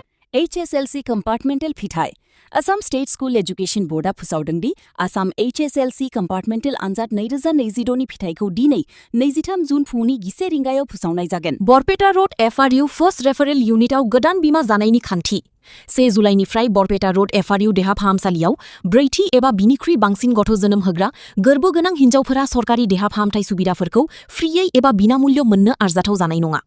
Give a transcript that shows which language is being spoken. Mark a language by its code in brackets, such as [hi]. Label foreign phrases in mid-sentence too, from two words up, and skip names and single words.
[brx] HSLC Compartmental Phithai Assam State School Education Boda फोसावदोंदि Assam HSLC Compartmental आनजाद 2022 नि फिथाइखौ दिनै 23 जुन फुंनि 10 रिंगायाव फोसावनाय जागोन। बरपेटा रोड FRU [en] First Referral [brx] इउनिटआव गोदान बीमा जानायनि खान्थि 1 जुलाइनिफ्राय बरपेटा रोड FRU देहा फाहामसालियाव ब्रैथि एबा बिनिख्रुइ बांसिन गथ' जोनोम होग्रा गोर्बो गोनां हिन्जावफोरा सरकारि देहा फाहामथाय सुबिदाफोरखौ फ्रियै एबा बिनामूल्य मोननो आरजाथाव जानाय नङा।